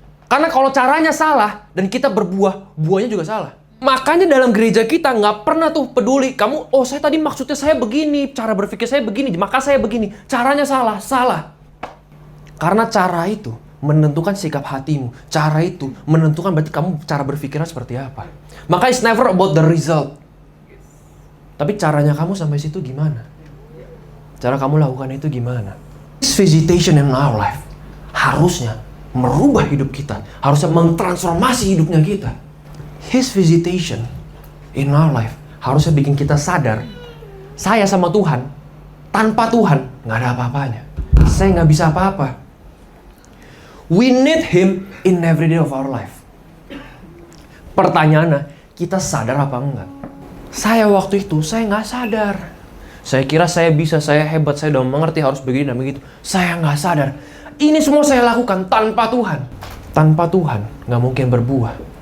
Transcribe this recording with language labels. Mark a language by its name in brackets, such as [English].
[Indonesian] Karena kalau caranya salah dan kita berbuah, buahnya juga salah. Makanya dalam gereja kita nggak pernah tuh peduli. Kamu, oh saya tadi maksudnya saya begini, cara berpikir saya begini, maka saya begini. Caranya salah, salah. Karena cara itu menentukan sikap hatimu. Cara itu menentukan berarti kamu cara berpikirnya seperti apa. Maka [English] it's never about the result. [Indonesian] Tapi caranya kamu sampai situ gimana? Cara kamu lakukan itu gimana? [English] This visitation in our life [Indonesian] harusnya merubah hidup kita. Harusnya mentransformasi hidupnya kita. [English] His visitation in our life [Indonesian] harusnya bikin kita sadar, saya sama Tuhan, tanpa Tuhan nggak ada apa-apanya. Saya nggak bisa apa-apa. [English] We need Him in every day of our life. [Indonesian] Pertanyaannya, kita sadar apa enggak? Saya waktu itu, saya nggak sadar. Saya kira saya bisa, saya hebat, saya udah mengerti harus begini dan begitu. Saya nggak sadar. Ini semua saya lakukan tanpa Tuhan. Tanpa Tuhan nggak mungkin berbuah.